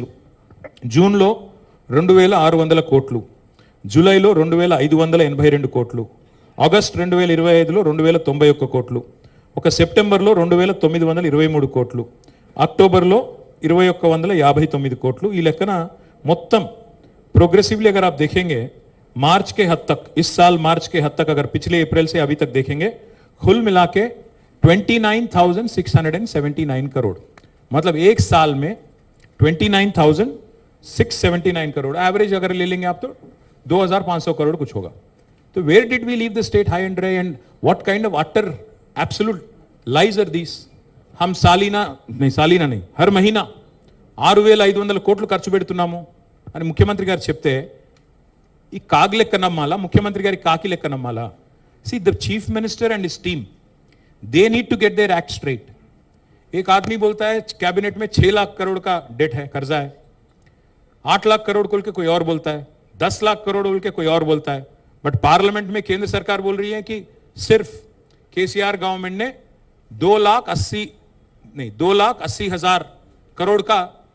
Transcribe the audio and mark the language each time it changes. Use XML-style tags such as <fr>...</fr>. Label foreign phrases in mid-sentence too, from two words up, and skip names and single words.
<te>జూన్లో 2600 కోట్లు. జూలైలో 2582 కోట్లు. ఆగస్ట్ 2025లో 2091 కోట్లు. ఒక సెప్టెంబర్లో 2923 కోట్లు. अक्टूबर 2159 कोట్లు. ఈ లెక్కన మొత్తం</te> <hi>प्रोग्रेसिवली अगर आप देखेंगे मार्च के हद तक, इस साल मार्च के हद तक, अगर पिछले अप्रैल से अभी तक देखेंगे, कुल मिला के 29,679 करोड़. मतलब एक साल में 29,679 करोड़ एवरेज अगर ले लेंगे आप तो 2,500 करोड़ कुछ होगा.</hi> <en>तो where did we leave the state high and dry and what kind of utter absolute lies are these?</en> <hi>हम सालीना नहीं हर महीना</hi> <te>6,500 కోట్లు ఖర్చు పెడుతున్నాము అని ముఖ్యమంత్రి గారు చెప్తే ఈ కాగ్ లెక్క నమ్మాలా, ముఖ్యమంత్రి గారి కాకి లెక్క నమ్మాలా?</te> <en>See the chief minister and his team, they need to get their act straight.</en> <hi>एक आदमी बोलता है कैबिनेट में 6 लाख करोड़ का डेट है, कर्जा है. 8 लाख करोड़ बोल के कोई और बोलता है, 10 लाख करोड़ बोल के कोई और बोलता है.</hi> <en>but parliament</en> <hi>में केंद्र सरकार बोल रही है कि सिर्फ केसीआर गवर्नमेंट ने 2,80,000 करोड़ का कर्जा किया.</hi>